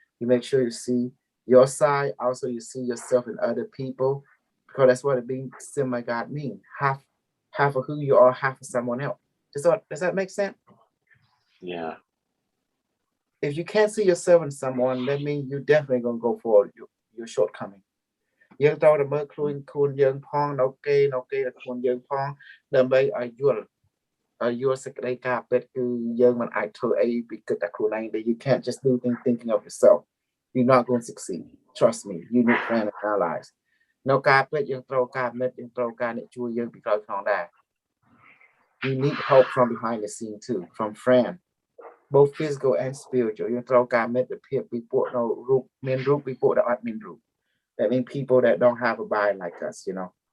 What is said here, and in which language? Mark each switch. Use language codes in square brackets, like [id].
[en] You make sure you see your side. Also, you see yourself in other people, because that's what it being semi-God means. Half of who you are, half of someone else. Does that make sense? Yeah. If you can't see yourself in someone, that means you're definitely going to go for your shortcoming. [km] យើងត្រូវតែមើលខ្លួនយើងផងនៅគេខ្លួនយើងផងដើម្បីឲ្យយល់សេចក្តីការពិតគឺយើងមិនអាចធ្វើអីពីគិតតែខ្លួនឯង [en] You can't just do things thinking of yourself. You're not going to succeed. Trust me. You need friends and allies. [km] នៅការពិតយើងត្រូវការមិត្តយើងត្រូវការអ្នកជួយយើងពីក្រោយខ្នងដែរ [en] You need help from behind the scene too, from friends, both physical and spiritual. [km] យើងត្រូវការមិត្តភាពពីពួកនៅរូបមានរូបពីពួកដែលអត់មានរូប [en] That means people that don't have a body like us, you know.